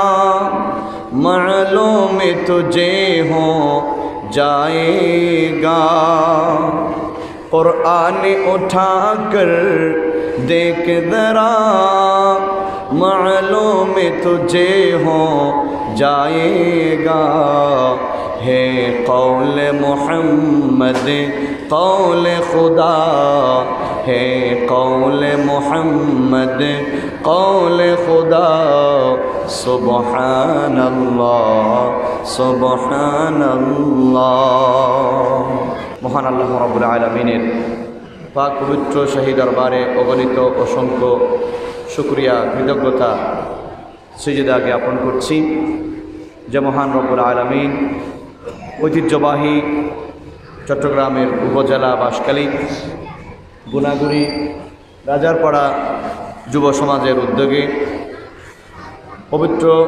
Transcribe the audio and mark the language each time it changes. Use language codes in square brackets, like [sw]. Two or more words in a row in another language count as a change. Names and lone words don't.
[ur] معلوم تجھے ہو جائے گا قرآن اٹھا کر دیکھ ذرا معلوم تجھے ہو جائے گا ہے قول محمد قول خدا ہے قول محمد قول خدا سبحان اللہ سبحان اللہ [bn] মহান আল্লাহ রাব্বুল আলামিনের পাক পবিত্র শাহী দরবারে অগণিত অসংখ্য শুকরিয়া কৃতজ্ঞতা সিজদা জ্ঞাপন করছি যে মহান রব্বুল আলামিন ঐতিহ্যবাহী চট্টগ্রামের উপজেলা বাঁশখালী গুনাগুড়ি রাজারপাড়া যুব সমাজের উদ্যোগে পবিত্র